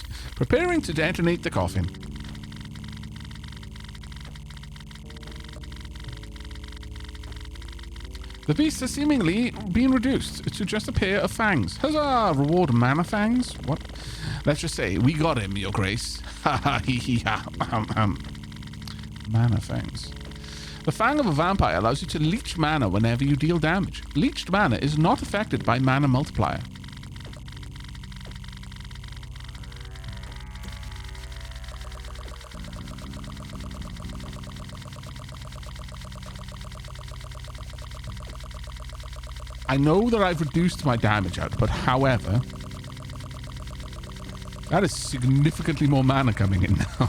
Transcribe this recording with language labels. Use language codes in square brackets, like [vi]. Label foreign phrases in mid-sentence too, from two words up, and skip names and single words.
[en] Preparing to detonate the coffin. The beasts are seemingly being reduced to just a pair of fangs. Huzzah! Reward mana fangs? What? Let's just say, we got him, your grace. Ha ha hee hee ha. Mana fangs. The fang of a vampire allows you to leech mana whenever you deal damage. Leeched mana is not affected by mana multiplier. I know that I've reduced my damage output, however, that is significantly more mana coming in now.